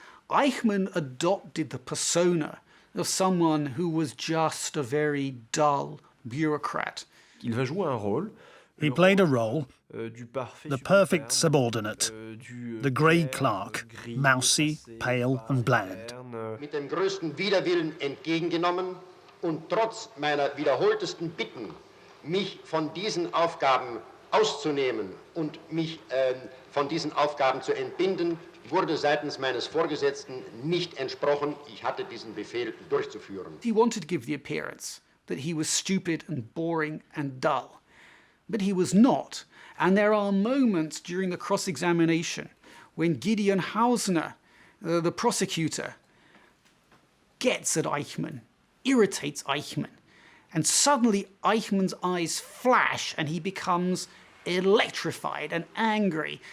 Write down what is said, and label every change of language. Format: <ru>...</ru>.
<en>Eichmann adopted the persona of someone who was just a very dull bureaucrat. He played a role, the perfect subordinate, the grey clerk, mousy, pale and bland.</en> <de>Mit dem größten Widerwillen entgegengenommen und trotz meiner wiederholtesten Bitten, mich von diesen Aufgaben auszunehmen und mich von diesen Aufgaben zu entbinden, wurde seitens meines Vorgesetzten nicht entsprochen. Ich hatte diesen Befehl durchzuführen.</de> <en>He wanted to give the appearance that he was stupid and boring and dull, but he was not. And there are moments during the cross-examination when Gideon Hausner, the prosecutor, gets at Eichmann, irritates Eichmann, and suddenly Eichmann's eyes flash and he becomes electrified and angry.</en>